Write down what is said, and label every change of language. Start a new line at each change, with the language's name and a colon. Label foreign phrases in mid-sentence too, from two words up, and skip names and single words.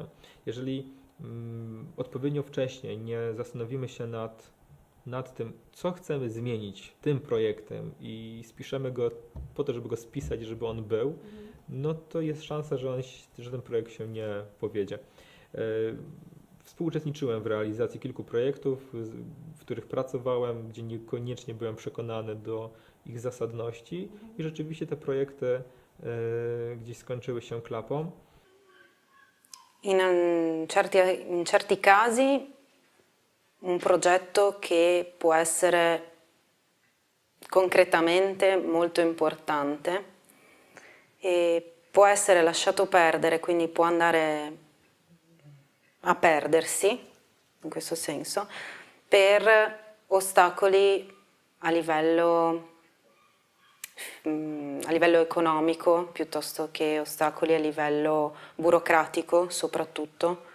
Polish: Jeżeli odpowiednio wcześnie nie zastanowimy się nad tym, co chcemy zmienić tym projektem i spiszemy go po to, żeby go spisać, żeby on był, no to jest szansa, że ten projekt się nie powiedzie. Współuczestniczyłem w realizacji kilku projektów, w których pracowałem, gdzie niekoniecznie byłem przekonany do ich zasadności i rzeczywiście te projekty gdzieś skończyły się klapą.
Italian: In certi casi un progetto che può essere concretamente molto importante e può essere lasciato perdere, quindi può andare a perdersi, in questo senso, per ostacoli a livello economico piuttosto che ostacoli a livello burocratico soprattutto.